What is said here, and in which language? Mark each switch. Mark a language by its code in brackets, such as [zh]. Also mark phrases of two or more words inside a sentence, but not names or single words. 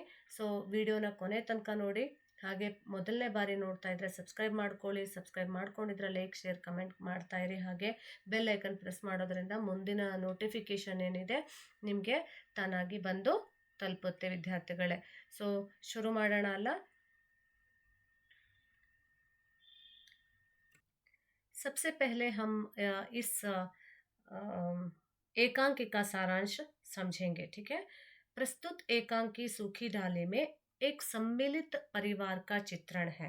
[kn] ಸೊ ವಿಡಿಯೋನ ಕೊನೆ ತನಕ ನೋಡಿ. ಹಾಗೆ ಮೊದಲನೇ ಬಾರಿ ನೋಡ್ತಾ ಇದ್ರೆ ಸಬ್ಸ್ಕ್ರೈಬ್ ಮಾಡ್ಕೊಳ್ಳಿ. ಸಬ್ಸ್ಕ್ರೈಬ್ ಮಾಡ್ಕೊಂಡಿದ್ರೆ [en] like share comment [kn] ಮಾಡ್ತಾ ಇರಿ. ಹಾಗೆ [en] bell icon press [kn] ಮಾಡೋದ್ರಿಂದ ಮುಂದಿನ ನೋಟಿಫಿಕೇಷನ್ ಏನಿದೆ ನಿಮಗೆ ತಾನಾಗಿ ಬಂದು ತಲುಪುತ್ತೆ ವಿದ್ಯಾರ್ಥಿಗಳೇ. ಸೊ ಶುರು ಮಾಡೋಣ ಅಲ್ಲ. [hi] सबसे पहले हम इस एकांकी का सारांश समझेंगे। ठीक है, प्रस्तुत एकांकी सूखी डाली में एक सम्मिलित परिवार का चित्रण है।